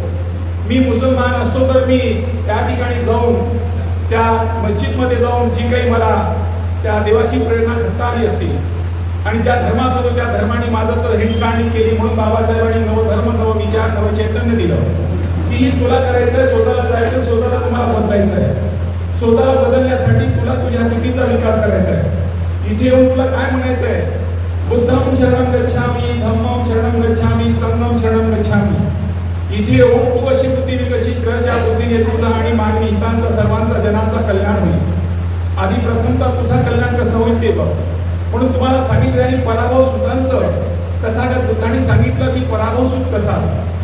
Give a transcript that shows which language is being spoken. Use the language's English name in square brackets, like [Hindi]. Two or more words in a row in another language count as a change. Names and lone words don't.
[Marathi] मी मुसलमान असतो तर मी त्या ठिकाणी जाऊन त्या मस्जिदमध्ये जाऊन जी काही मला त्या देवाची प्रेरणा करता आली असती आणि ज्या धर्मात होतो त्या धर्माने माझं तर हिंसाणी केली. म्हणून बाबासाहेबांनी नवधर्म नवविचार नवचैतन्य दिलं की तुला करायचंय, स्वतःला जायचं, स्वतःला तुम्हाला बदलायचं आहे. स्वतःला बदलण्यासाठी तुला तुझ्या बुद्धीचा विकास करायचा आहे. इथे येऊन तुला काय म्हणायचं आहे, [Pali] बुद्धं शरणं गच्छामी, धम्मं शरणं गच्छामी, संघं शरणं गच्छामी. [Marathi] इथे येऊन तू अशी बुद्धी विकसित कर ज्या बुद्धीने तुझा आणि मानवी हितांचा सर्वांचा जनांचा कल्याण होईल. आधी प्रथमतः तुझा कल्याण कसं होईल ते बघ. म्हणून तुम्हाला सांगितलं आणि पराभव सुखांचं तथागत बुद्धांनी सांगितलं की पराभव सुख कसा असतो.